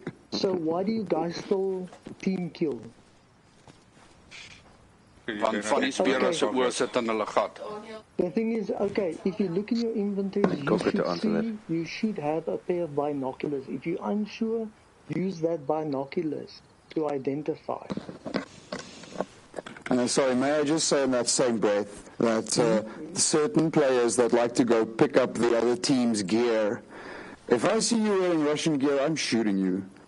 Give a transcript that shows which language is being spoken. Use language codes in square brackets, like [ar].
[en] So why do you guys still team kill? [af] Want van die spelers se oor sit in hulle gat. [en] The thing is, okay, if you look in your inventory, you should have a pair of binoculars. If you're unsure, use that binoculars to identify. Sorry, may I just say in that same breath that certain players that like to go pick up the other team's gear, if I see you wearing Russian gear, I'm shooting you.